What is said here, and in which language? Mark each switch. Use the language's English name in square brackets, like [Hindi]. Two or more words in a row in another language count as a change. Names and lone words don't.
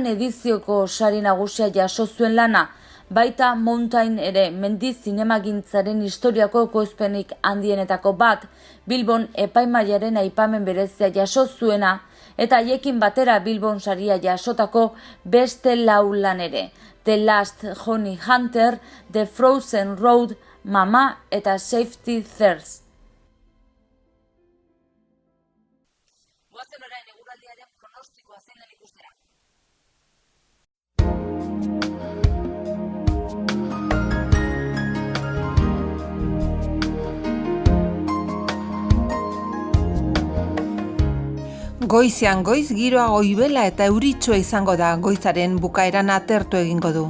[Basque] edizioko sari nagusia jaso zuen lana, baita Mountain ere, mendi zinemagintzaren historiako ekoizpenik handienetako bat, Bilbon epaimaiaren aipamen berezia jaso zuena, eta haiekin batera Bilbon saria jasotako beste 4 lan ere. The Last Honey Hunter, The Frozen Road, Mama eta Safety Thirst. Goazen orain eguraldiaren pronostikoa zein den ikustera. Goizean goiz giroa goibela eta euritsua izango da, goizaren bukaeran atertu egingo du.